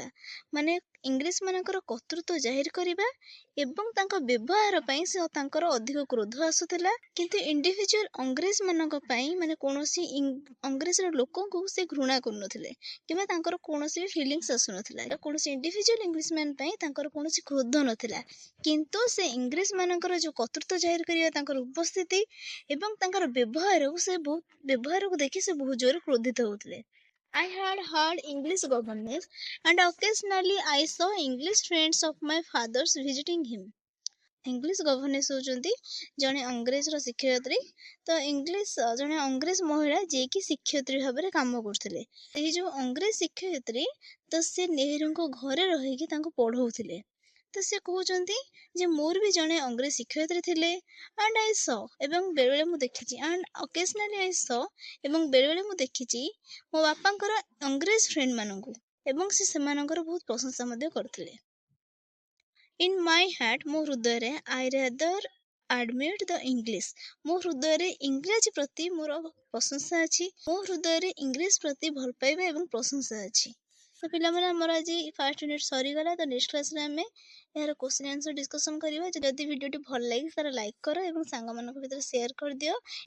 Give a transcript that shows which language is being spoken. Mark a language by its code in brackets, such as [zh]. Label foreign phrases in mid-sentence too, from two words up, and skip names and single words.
[or] ମାନେ ଇଂରେଜ ମାନଙ୍କର କର୍ତ୍ତୃତ୍ୱ ଜାହିର କରିବା ଏବଂ ତାଙ୍କ ବ୍ୟବହାର ପାଇଁ ତାଙ୍କର ଅଧିକ କ୍ରୋଧ ଆସୁଥିଲା, କିନ୍ତୁ ଇଣ୍ଡିଭିଜୁଆଲ ଅଂଗ୍ରେଜ ମାନଙ୍କ ପାଇଁ ମାନେ କୌଣସି ଅଂଗ୍ରେଜର ଲୋକଙ୍କୁ ସେ ଘୃଣା କରୁନଥିଲେ କିମ୍ବା ତାଙ୍କର କୌଣସି ଫିଲିଙ୍ଗସ୍ ଆସୁନଥିଲା। କୌଣସି [en] individual English man [or] ପାଇଁ ତାଙ୍କର କୌଣସି କ୍ରୋଧ ନଥିଲା, କିନ୍ତୁ ସେ ଇଂରେଜ ମାନଙ୍କର ଯୋଉ କର୍ତ୍ତୃତ୍ୱ ଜାହିର କରିବା, ତାଙ୍କର ଉପସ୍ଥିତି ଏବଂ ତାଙ୍କର ବ୍ୟବହାରକୁ ଦେଖି ସେ ବହୁତ ଜୋରରେ କ୍ରୋଧିତ ହଉଥିଲେ। [en] I had heard English governess, and occasionally I saw English friends of my father's visiting him. English governess [or] ହେଉଛନ୍ତି ଜଣେ ଅଂଗ୍ରେଜର ଶିକ୍ଷୟିତ୍ରୀ। ତ ଇଂଲିଶ ଜଣେ ଅଂଗ୍ରେଜ ମହିଳା ଯିଏକି ଶିକ୍ଷୟିତ୍ରୀ ଭାବରେ କାମ କରୁଥିଲେ। ଏହି ଯେଉଁ ଅଂଗ୍ରେଜ ଶିକ୍ଷୟିତ୍ରୀ ତ ସେ ନେହେରୁଙ୍କ ଘରେ ରହିକି ତାଙ୍କୁ ପଢ଼ଉଥିଲେ। ତ ସେ କହୁଛନ୍ତି ଯେ ମୋର ବି ଜଣେ ଅଂଗ୍ରେଜ ଶିକ୍ଷୟିତ୍ରୀ ଥିଲେ [en] and I saw [or] ଏବଂ ବେଳେବେଳେ ମୁଁ ଦେଖିଛି [en] and occasionally I saw [or] ଏବଂ ବେଳେବେଳେ ମୁଁ ଦେଖିଛି ମୋ ବାପାଙ୍କର ଅଂଗ୍ରେଜ ଫ୍ରେଣ୍ଡମାନଙ୍କୁ ଏବଂ ସେ ସେମାନଙ୍କର ବହୁତ ପ୍ରଶଂସା ମଧ୍ୟ କରୁଥିଲେ। [en] In my heart [or] ମୋ ହୃଦୟରେ [en] I rather admit the English [or] ମୋ ହୃଦୟରେ ଇଂରାଜୀ ପ୍ରତି ମୋର ପ୍ରଶଂସା ଅଛି। ମୋ ହୃଦୟରେ ଇଂଲିଶ ପ୍ରତି ଭଲ ପାଇବା ଏବଂ ପ୍ରଶଂସା ଅଛି। ତ ପିଲାମାନେ ଆମର ଆଜି [en] first unit [or] ସରିଗଲା। ତ [en] next class [or] ଆମେ ଏହାର [en] question answer discussion [or] କରିବା। ଯଦି ଭିଡ଼ିଓଟି ଭଲ ଲାଗେ ତାର ଲାଇକ୍ କର ଏବଂ ସାଙ୍ଗମାନଙ୍କ ଭିତରେ ସେୟାର କରିଦିଅ।